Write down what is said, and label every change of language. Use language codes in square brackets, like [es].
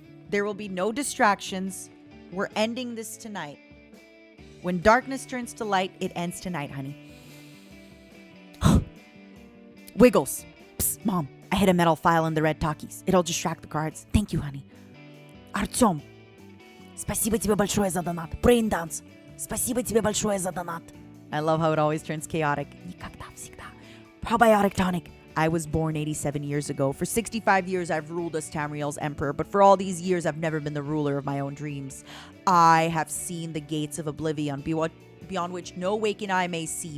[en] There will be no distractions. We're ending this tonight. When darkness turns to light, it ends tonight, honey. Wiggles. Psst, Mom, I hit a metal file in the red Takis. It'll distract the cards. Thank you, honey. Артём. [ru] Спасибо тебе большое за донат. [en] Brain Dance. [ru] Спасибо тебе большое за донат. [en] I love how it always turns chaotic. [ru] Никогда, всегда. [en] Probiotic Tonic. I was born 87 years ago. For 65 years, I've ruled as Tamriel's emperor, but for all these years, I've never been the ruler of my own dreams. I have seen the gates of oblivion, beyond which no waking eye may see.